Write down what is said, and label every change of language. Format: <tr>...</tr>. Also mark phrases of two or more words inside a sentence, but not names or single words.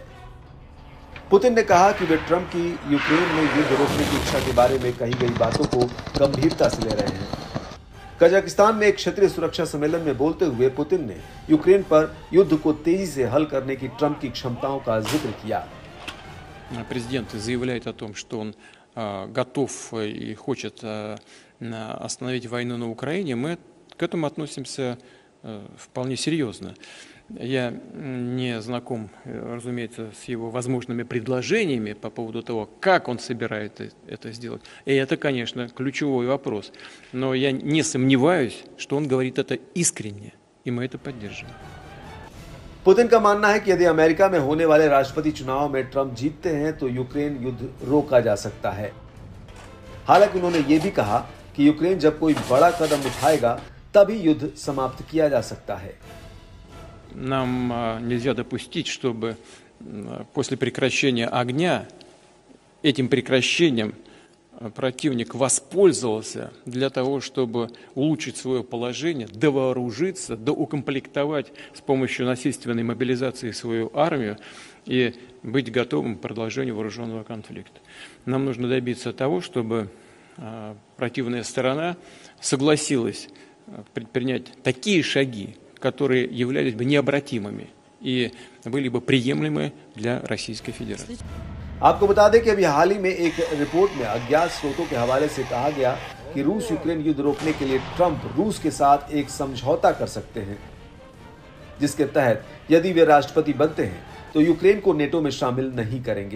<hi>पुतिन ने कहा कि वे ट्रंप की यूक्रेन में युद्ध रोकने की इच्छा के बारे में कही गई बातों को गंभीरता से ले रहे हैं। कजाकिस्तान में एक क्षेत्रीय सुरक्षा सम्मेलन में बोलते हुए पुतिन ने यूक्रेन पर युद्ध को तेजी से हल करने की ट्रंप की क्षमताओं का जिक्र किया।</hi> <ru>Президент заявляет о том, что он готов и хочет остановить войну на Украине. Мы к этому относимся вполне серьезно. Я не знаком, разумеется, с его возможными предложениями по поводу того, как он собирается это сделать. И это, конечно, ключевой вопрос. Но я не сомневаюсь, что он говорит это искренне, и мы это поддерживаем.</ru> <hi>पुतिन का मानना है कि यदि अमेरिका में होने वाले राष्ट्रपति चुनाव में ट्रंप जीतते हैं तो यूक्रेन युद्ध रोका जा सकता है। हालांकि उन्होंने ये भी कहा कि यूक्रेन जब कोई बड़ा कदम उठाएगा तभी युद्ध समाप्त किया जा सकता है।</hi> <ru>Нам нельзя допустить, чтобы после прекращения огня этим прекращением противник воспользовался для того, чтобы улучшить свое положение, довооружиться, доукомплектовать с помощью насильственной мобилизации свою армию и быть готовым к продолжению вооруженного конфликта. Нам нужно добиться того, чтобы противная сторона согласилась предпринять такие шаги, которые являлись бы необратимыми и были бы приемлемы для Российской Федерации.</ru> <hi>आपको बता दें कि अभी हाल ही में एक रिपोर्ट में अज्ञात स्रोतों के हवाले से कहा गया कि रूस यूक्रेन युद्ध रोकने के लिए ट्रंप रूस के साथ एक समझौता कर सकते हैं, जिसके तहत यदि वे राष्ट्रपति बनते हैं तो यूक्रेन को नेटो में शामिल नहीं करेंगे।</hi>